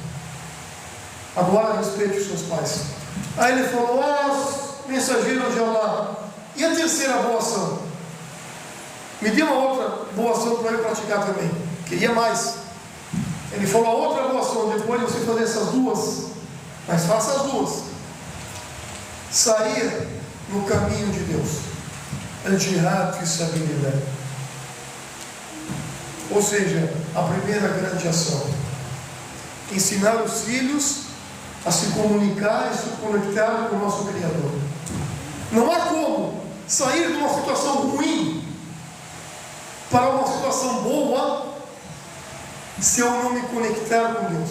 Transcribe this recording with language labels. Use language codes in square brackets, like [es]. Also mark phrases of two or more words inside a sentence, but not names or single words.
[pt] Agora respeite os seus pais. Aí ele falou: ó mensageiro de Allah, e a terceira boa ação? Me dê uma outra boa ação para eu praticar também. Queria mais. Ele falou: a outra boa ação, depois de você fazer essas 2, mas faça as 2. Sair no caminho de Deus. [ar] الجهاد في سبيل الله. [pt] Ou seja, a primeira grande ação: ensinar os filhos a se comunicar e se conectar com o nosso Criador. Não há como sair de uma situação ruim para uma situação boa se eu não me conectar com Deus.